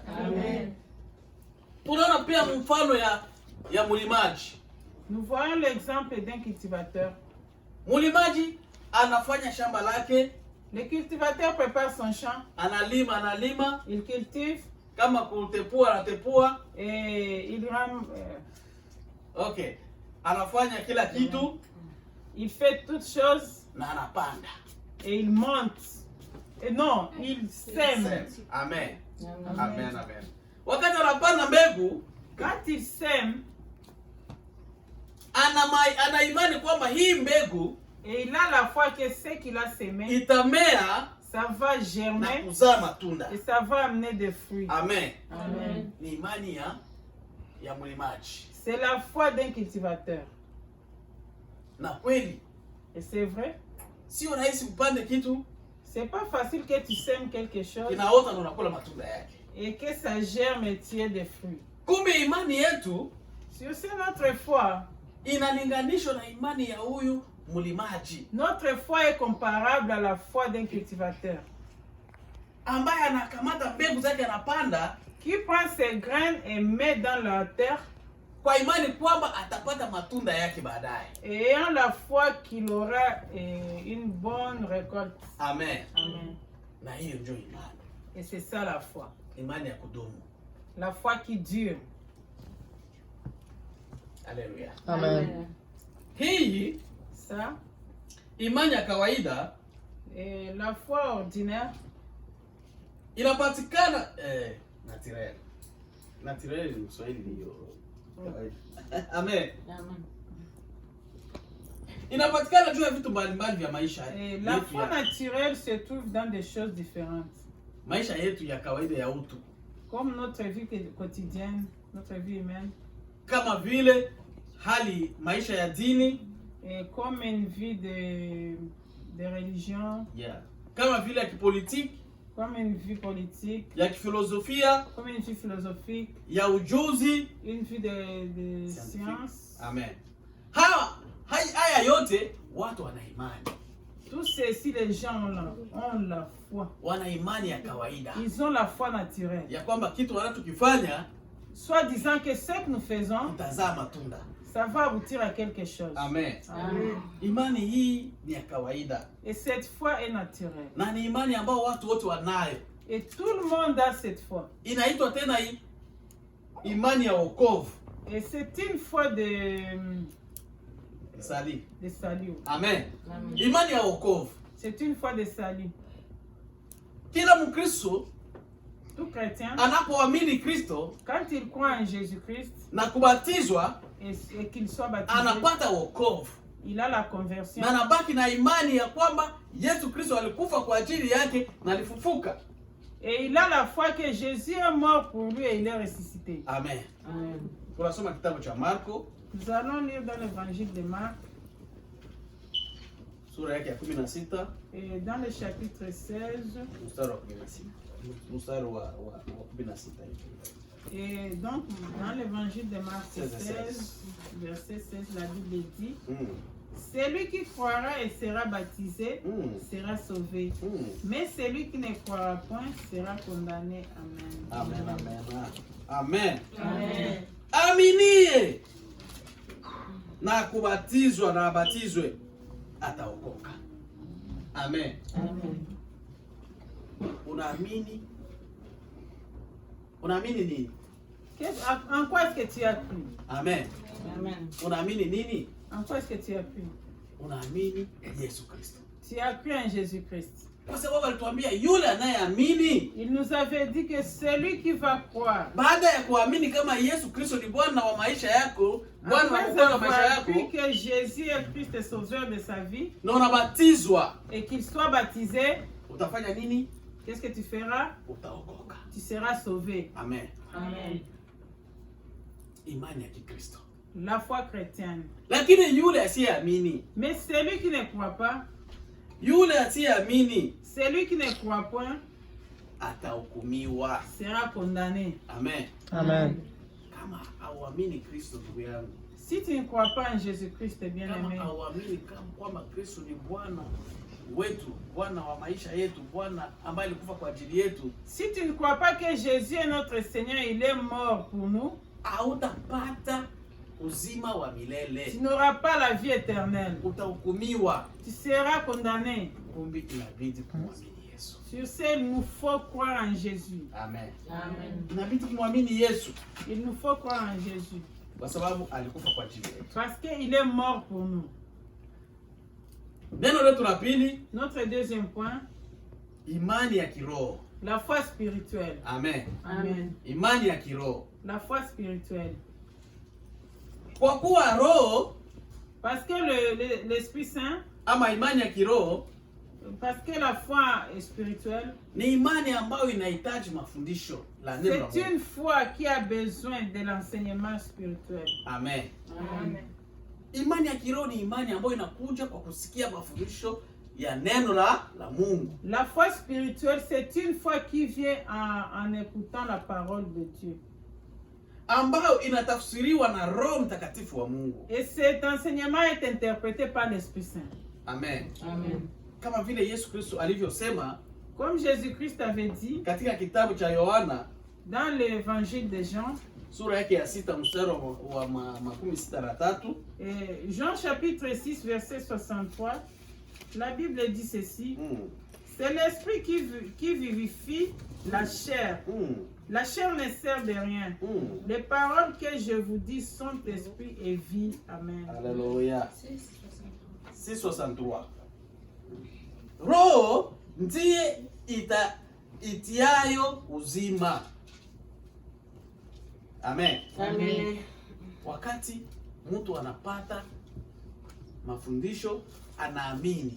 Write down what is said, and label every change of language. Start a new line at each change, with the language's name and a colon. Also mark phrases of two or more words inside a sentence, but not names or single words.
Swahili: Amen. Tunaona pia mfano ya mlimaji.
French: Nous voyons l'exemple d'un cultivateur.
Swahili: Mlimaji anafanya shamba lake,
French: Le cultivateur prépare son champ,
Swahili: analima,
French: il cultive
Swahili: kama kutepua anatepua.
French: et il
Swahili: Okay. Anafanya kila kitu
French: il fait toutes choses
Swahili: na anapanda.
French: et il monte. Et non, il sème. Amen. Amen.
Swahili: Amen, amen. Wakati anapanda mbegu,
French: Quand il sème,
Swahili: ana imani kwamba hii mbegu
French: et il a la foi que ce qu'il a sémé,
Swahili: itamea
French: ça va
Swahili: na
French: germer
Swahili: kuzaa matunda.
French: et ça va amener des fruits. Amen. Amen.
Swahili: Ni imani ya mlimaji.
French: C'est la foi d'un cultivateur.
Swahili: Na kweli
French: Et c'est vrai,
Swahili: sio rahisi upande kitu
French: c'est pas facile que tu sèmes quelque chose
Swahili: kinaota na unakula matunda yake.
French: et que ça germe et tu aies des fruits.
Swahili: Kumbe imani yetu
French: Sur ce, notre foi,
Swahili: inalinganishwa na imani ya huyu mlimaji
French: notre foi est comparable à la foi d'un cultivateur
Swahili: ambaye anakamata mbegu zake anapanda
French: qui prend ses graines et met dans la terre
Swahili: kwa imani kwamba atapata matunda yake baadaye.
French: et ayant la foi qu'il aura une bonne récolte. Amen. Amen.
Swahili: Na hiyo ndio imani,
French: Et c'est ça la foi.
Swahili: imani ya kudumu.
French: La foi qui dure.
Swahili: Haleluya. Amen. Hii
French: Ça,
Swahili: imani ya kawaida
French: et la foi ordinaire,
Swahili: inapatikana naturel ni Kiswahili hiyo kawaida. Amen. Amen. Inapatikana juu ya vitu mbalimbali vya maisha
French: et la
Swahili: yetu
French: foi
Swahili: ya,
French: naturelle se trouve dans des choses différentes.
Swahili: maisha yetu ya kawaida ya utu,
French: Comme notre vie quotidienne, notre vie humaine,
Swahili: kama vile hali maisha ya dini
French: et comme une vie de religion,
Swahili: kama vile ya kipolitiki,
French: comme une vie politique,
Swahili: ya kifilosofia,
French: comme une vie philosophique,
Swahili: ya ujuzi.
French: une vie de science. Amen.
Swahili: Haya yote watu wana imani,
French: Tout ceci, les gens ont la foi.
Swahili: wana imani ya kawaida
French: Ils ont la foi naturelle.
Swahili: ya kwamba kitu wanachokifanya
French: Soit disant que ce que nous faisons,
Swahili: kitazaa matunda.
French: ça va aboutir à quelque chose. Amen. Amen.
Swahili: Imani hii ni ya kawaida
French: Et cette foi est naturelle.
Swahili: na ni imani ambayo watu wote wanayo.
French: Et tout le monde a cette foi.
Swahili: Inaitwa tena hii imani ya wokovu.
French: Et c'est une foi de Salut. salut. Amen. Amen.
Swahili: Imani ya wokovu.
French: C'est une foi de salut.
Swahili: Kila Mkristo
French: Tout chrétien,
Swahili: anapoamini Kristo
French: quand il croit en Jésus-Christ
Swahili: na kubatizwa,
French: et qu'il soit baptisé,
Swahili: anapata wokovu
French: il a la conversion.
Swahili: na anabaki na imani ya kwamba Yesu Kristo alikufa kwa ajili yake na alifufuka.
French: Et il a la foi que Jésus est mort pour lui et il est ressuscité. Amen. Amen.
Swahili: Tunasoma kitabu cha Marko
French: Nous allons lire dans l'évangile de Marc,
Swahili: sura yake ya 16
French: et dans le chapitre 16.
Swahili: mstari wa 16.
French: Et donc, dans l'évangile de Marc 16, 16, verset 16, la Bible dit: celui qui croira et sera baptisé sera sauvé, mais celui qui ne croira point sera condamné. Amen. Amen, amen. Amen. Amen.
Swahili: Aminie na kubatizwa na abatizwe ataokoka. Amen. Amen. Unaamini nini?
French: En quoi est-ce que tu as cru? Amen. Amen.
Swahili: Unaamini nini?
French: En quoi est-ce que tu as cru?
Swahili: Unaamini Yesu Kristo.
French: Tu as cru en Jésus-Christ.
Swahili: Kwa sababu alituambia yule anayeamini.
French: Il nous avait dit que celui qui va croire.
Swahili: Baada ya kuamini kama Yesu Kristo ni Bwana wa maisha yako, Bwana wa maisha yako,
French: que Jésus est Christ et sauveur de sa vie,
Swahili: na unabatizwa,
French: et qu'il soit baptisé,
Swahili: utafanya nini?
French: Qu'est-ce que tu feras?
Swahili: Utaokoka.
French: Tu seras sauvé. Amen. Amen.
Swahili: Imani ya Kikristo.
French: La foi chrétienne.
Swahili: Lakini yule asiyeamini,
French: mais celui qui ne croit pas,
Swahili: yule asiyeamini,
French: celui qui ne croit point,
Swahili: atahukumiwa,
French: sera condamné. Amen. Amen.
Swahili: Kama hauamini Kristo, ndugu yangu,
French: si tu ne crois pas en Jésus-Christ, bien-aimé,
Swahili: kama hauamini kwamba Kristo ni Bwana wetu, Bwana wa maisha yetu, Bwana ambaye alikufa kwa ajili yetu,
French: si tu ne crois pas que Jésus est notre Seigneur, il est mort pour nous,
Swahili: hautapata uzima wa milele.
French: Tu n'auras pas la vie éternelle.
Swahili: Utahukumiwa.
French: Tu seras condamné.
Swahili: Kumbi inabidi kumwamini Yesu.
French: Sur ce, il nous faut croire en Jésus. Amen. Amen.
Swahili: Inabidi kumwamini Yesu.
French: Il nous faut croire en Jésus.
Swahili: Kwa sababu alikufa kwa ajili yetu.
French: Parce qu'il est mort pour nous.
Swahili: Neno letu la pili,
French: notre deuxième point,
Swahili: imani ya kiroho.
French: La foi spirituelle. Amen. Amen.
Swahili: Imani ya kiroho.
French: La foi spirituelle.
Swahili: Kwa kuwa roho,
French: parce que l'Esprit Saint,
Swahili: ama imani ya kiroho,
French: parce que la foi spirituelle,
Swahili: ni imani ambayo inahitaji mafundisho la neno la Mungu.
French: C'est une foi qui a besoin de l'enseignement spirituel. Amen. Amen.
Swahili: Imani ya kiroho ni imani ambayo inakuja kwa kusikia mafundisho ya neno la Mungu.
French: La foi spirituelle, c'est une foi qui vient en écoutant la parole de Dieu.
Swahili: Ambayo inatafsiriwa na Roho Mtakatifu wa Mungu.
French: Et cet enseignement est interprété par l'Esprit Saint. Amen. Amen.
Swahili: Kama vile Yesu Kristo alivyosema,
French: comme Jésus-Christ avait dit
Swahili: katika kitabu cha Yohana,
French: dans l'évangile de Jean,
Swahili: sura yake ya 6 mstari wa 63,
French: Jean chapitre 6 verset 63, la Bible dit ceci: c'est l'esprit qui vivifie la chair. La chair ne sert de rien. Les paroles que je vous dis sont esprit et vie. Amen. Alléluia. 6:63.
Swahili: Roho ndiye itiayo uzima. Amen. Amen. Wakati mtu anapata mafundisho, anaamini.